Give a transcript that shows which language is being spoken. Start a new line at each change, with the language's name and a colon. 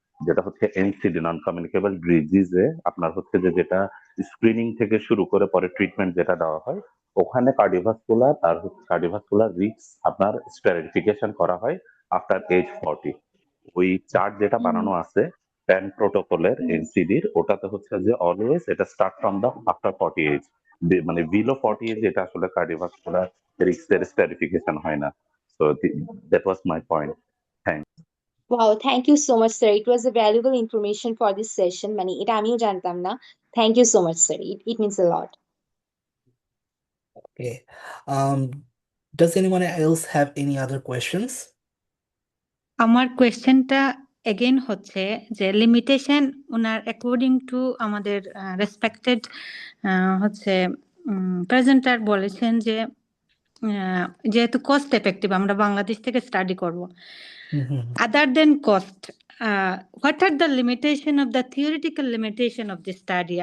Bangla: যেটা হচ্ছে NCD, non communicable ডিজিজে আপনার হচ্ছে যে যেটা স্ক্রিনিং থেকে শুরু করে পরে ট্রিটমেন্ট যেটা দেওয়া হয়, ওখানে কার্ডিওভাস্কুলার আর কার্ডিওভাস্কুলার রিস্ক আপনার স্ট্রাটিফিকেশন করা হয় আফটার এজ 40। ওই চার্ট যেটা বানানো আছে প্যান প্রোটোকলের এনসিডির, ওটাতে হচ্ছে যে অলওয়েজ এটা start from the after 40 age, মানে বিলো 40 এজ এটা আসলে কার্ডিওভাস্কুলার রিস্কের স্ট্রাটিফিকেশন হয় না।
English: So that was my point. Thank. Wow, thank you so much, sir. It was a valuable information for this session.
Bangla: মানে এটা আমিও জানতাম না।
English: Thank you so much, sir. It means a lot. Okay. Does anyone else have any other questions?
Bangla: আমার কোয়েশ্চেনটা again হচ্ছে যে limitation owner according to আমাদের রেসপেক্টেড হচ্ছে প্রেজেন্টার বলেছেন যে যেহেতু কস্ট এফেক্টিভ আমরা বাংলাদেশ থেকে স্টাডি করব, আদার দেন cost what are the limitation of the theoretical limitation of the study?